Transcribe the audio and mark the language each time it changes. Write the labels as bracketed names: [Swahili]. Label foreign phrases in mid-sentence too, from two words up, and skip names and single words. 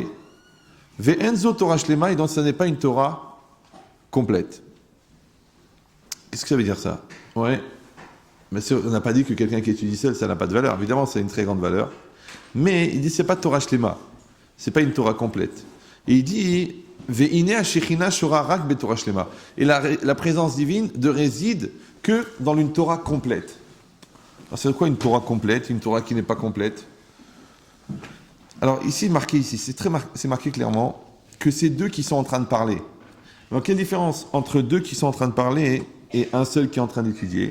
[Hebrew] ואין זו תורה שלמה, [French] et donc ça n'est pas une Torah complète. Qu'est-ce que ça veut dire ça? Ouais. Mais on n'a pas dit que quelqu'un qui étudie seul, ça n'a pas de valeur. Évidemment, c'est une très grande valeur. Mais il dit, c'est pas [Hebrew] תורה שלמה. [French] C'est pas une Torah complète. Et il dit, [Hebrew] ואין השכינה שורה רק בתורה שלמה. [French] Et la présence divine ne réside que dans une Torah complète. Alors, c'est quoi une Torah complète? Une Torah qui n'est pas complète? Alors, ici, c'est marqué clairement que c'est deux qui sont en train de parler. Donc, quelle différence entre deux qui sont en train de parler et un seul qui est en train d'étudier?